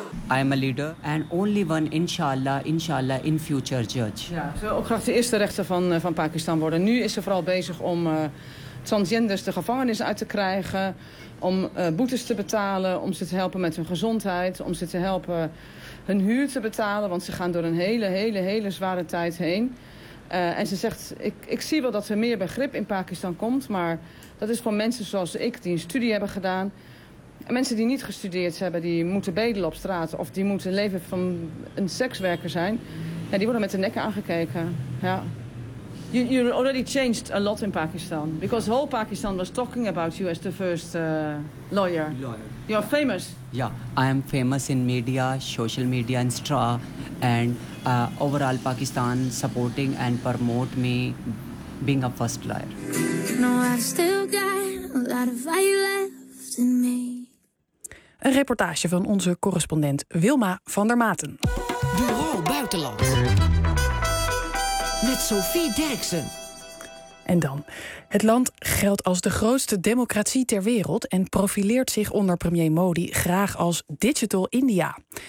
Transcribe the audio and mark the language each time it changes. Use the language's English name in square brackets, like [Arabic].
[English] I am a leader and only one, inshallah, in future judge. [Dutch] Ja, ze wil ook graag de eerste rechter van Pakistan worden. Nu is ze vooral bezig om transgenders de gevangenis uit te krijgen, om boetes te betalen, om ze te helpen met hun gezondheid, om ze te helpen hun huur te betalen, want ze gaan door een hele zware tijd heen. En ze zegt, ik zie wel dat er meer begrip in Pakistan komt, maar dat is voor mensen zoals ik die een studie hebben gedaan. Mensen die niet gestudeerd hebben, die moeten bedelen op straat of die moeten leven van een sekswerker zijn. Ja, die worden met de nekken aangekeken. Ja. [English] You already changed a lot in Pakistan. Because whole Pakistan was talking about you as the first lawyer. You're famous. Yeah, I am famous in media, social media, Insta, and overall Pakistan supporting and promote me being a first lawyer. No, I still got a lot of value left in me. [Dutch] Een reportage van onze correspondent Wilma van der Maten. Bureau Buitenland. Met Sophie Derksen. En dan. Het land geldt als de grootste democratie ter wereld en profileert zich onder premier Modi graag als Digital India.